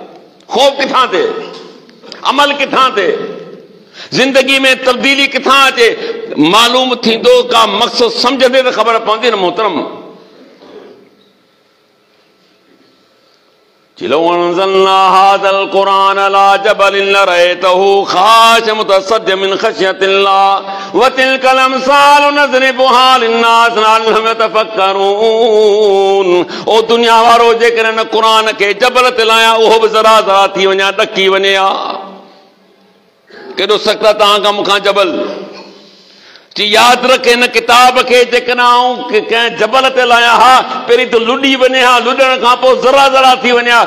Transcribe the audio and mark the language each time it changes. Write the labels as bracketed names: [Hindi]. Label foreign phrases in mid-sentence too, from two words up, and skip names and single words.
[Sindhi] ख़ौफ़ किथां थिए? अमल किथां थिए? ज़िंदगी में तब्दीली किथां अचे? मालूम थींदो, का मक़सद सम्झंदे त ख़बर पवंदी न मोहतरम। [Arabic] لو أنزلنا هذا القرآن على جبل لرأيته خاشعا متصدعا من خشية الله وتلك الأمثال نضربها للناس لعلهم يتفكرون. [Sindhi] ओ दुनिया वारो जेकॾहिं क़ुर खे जबल ते लाया, उहो बि ज़रा ज़रा थी वञे, ॾकी वञे हा। केॾो सख़्तु तव्हां खां मूंखां जबल। यादि रखे, हिन किताब खे जेकॾहिं कंहिं जबल ते लाया हा, पहिरीं त लुॾी वञे हा, लुॾण खां पोइ ज़रा ज़रा थी वञे हा।